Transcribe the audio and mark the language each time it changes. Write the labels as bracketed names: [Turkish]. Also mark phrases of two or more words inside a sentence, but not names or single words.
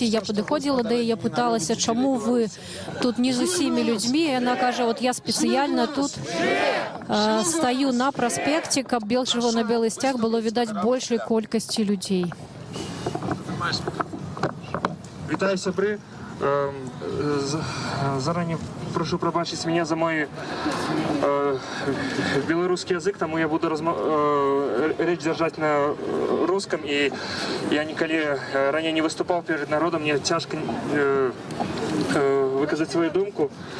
[Belarusian] Я падыходзіла да яе, пыталася, чаму вы тут не з усімі людзьмі. Яна кажа, вот я спецыяльна тут стаю на праспекце, каб чырвона-белы сцяг было відаць большай колькасці людзей. Вітаю, сябры. [Russian] Заранее прошу пробачить меня за мой белорусский язык, тому я буду речь держать на русском, и я никогда ранее не выступал перед народом, мне тяжко выказать свою думку.